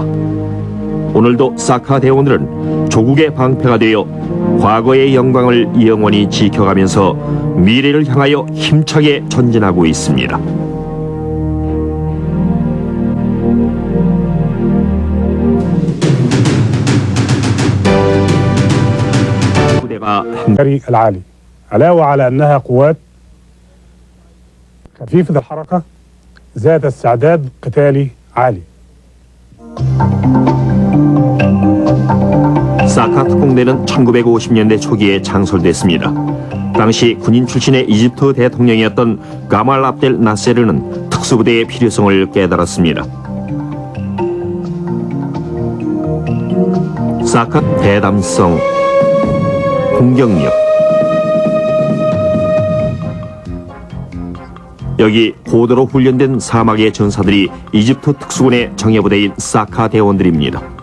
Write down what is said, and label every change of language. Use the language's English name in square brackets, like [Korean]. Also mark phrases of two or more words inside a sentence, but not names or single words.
[Korean] 오늘도 사카 대원들은 조국의 방패가 되어 과거의 영광을 영원히 지켜가면서 미래를 향하여 힘차게 전진하고 있습니다. 부대가 [Arabic] العسكري العالي علاوة على أنها قوات خفيفة الحركة ذات استعداد قتالي عالي. [Korean] 사카 특공대는 1950년대 초기에 창설됐습니다. 당시 군인 출신의 이집트 대통령이었던 가말 압델 나세르는 특수부대의 필요성을 깨달았습니다. 사카 대담성, 공격력, 여기 고도로 훈련된 사막의 전사들이 이집트 특수군의 정예부대인 사카 대원들입니다.